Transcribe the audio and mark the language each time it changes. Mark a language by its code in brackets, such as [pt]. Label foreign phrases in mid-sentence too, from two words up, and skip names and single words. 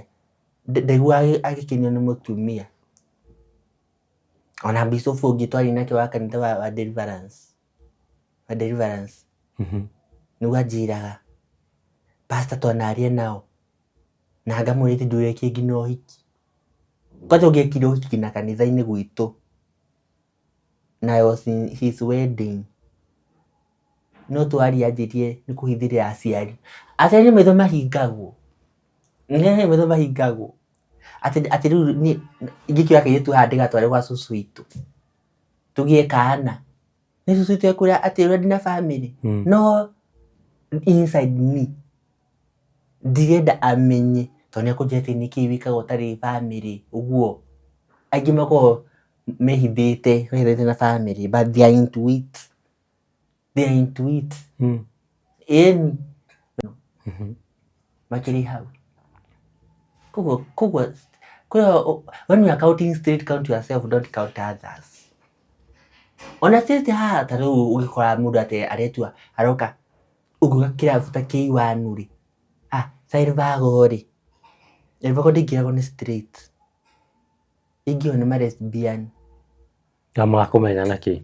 [ki] Ndaiguaga agĩkenio nĩ mũtumia. Ona bicobu ũngĩ twarĩ nake wa kanitha wa Deliverance. Wa Deliverance. Nĩguo anjĩraga. Pastor twanaria nao. Na ngamũrĩte ndũrĩkie nginya ũhiki. Kwanja ũngĩekire ũhiki na kanitha-inĩ gwitũ. [en] Na I was in his wedding. [ki] No twaria anjĩrie nĩ kũhithĩrĩra aciari. Aciari maitho mahingagwo. Maitho mahingagwo. ati riu ni ngikira kairitu haha ndigatware gwa cucu witũ tugie kana ni cucu witũ ekwĩra ati ũrĩa ndina family no [en] inside me [ki] ndirenda amenye tondũ nĩekũnjĩra atĩ nĩkĩ wĩkaga ũtarĩ family ũguo. Aingĩ makoragwo mehithĩte na family [en] but they are into it. [ki] Ĩni makĩrĩ hau koguo [en] when you are counting straight, count yourself, don't count others. [ki] Ona sisi haha ta rĩu ũgĩkora mũndũ atĩ aretua aroka ũguo kĩrabu ta K1 rĩ Sairvago rĩ Sairvago ndĩngĩragwo nĩ straight ingĩo nĩ ma lesbian na makũmenya nakĩ